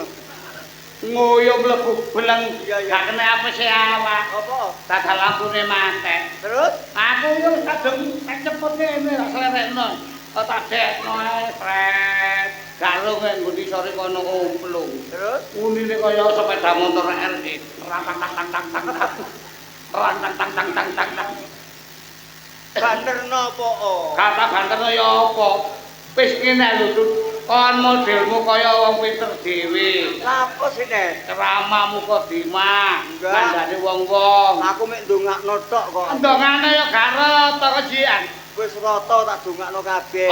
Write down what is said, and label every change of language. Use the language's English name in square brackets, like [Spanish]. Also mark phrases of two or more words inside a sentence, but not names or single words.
[Javanese] Ngoyo mlebu beleng Iya, iya. gak kena apa sih awak. Apa? Dadal lampune mantek. Terus? Aku yo kadung tak cepet ngene tak slerekno. Kok tak dekno ae pret. Garung nggon isore kono umplung. Terus? Unine kaya sepeda motor RE. Rang tang tang tang tang tang. Rang tang tang tang tang tang tang. Banterno apa? Kata banterno ya apa? Wis ngene lho, Tut. Kon modelmu kaya wong pinter dhewe. Lah apa sih nek? Ceramahmu kok dimah. Enggak. Kandhane wong-wong. Aku mek ndongakno tok kok. Ndongane ya gak rata kejian. Wis rata tak dongakno kabeh.